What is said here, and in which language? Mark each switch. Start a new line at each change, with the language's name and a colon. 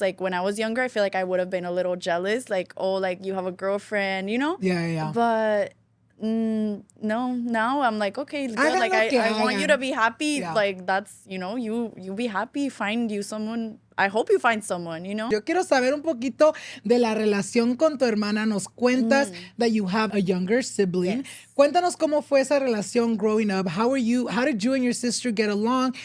English: Like, when I was younger, I feel like I would have been a little jealous. Like, oh, like, you have a girlfriend, you know? Yeah. But no, now I'm like, okay, good. Like, I want you to be happy. Yeah. Like, that's, you know, you be happy. Find you someone. I hope you find someone, you know?
Spanish: Yo quiero saber un poquito de la relación con tu hermana. Nos cuentas
English: that you have a younger sibling. Yes.
Spanish: Cuéntanos cómo fue esa relación
English: growing up. How did you and your sister get along?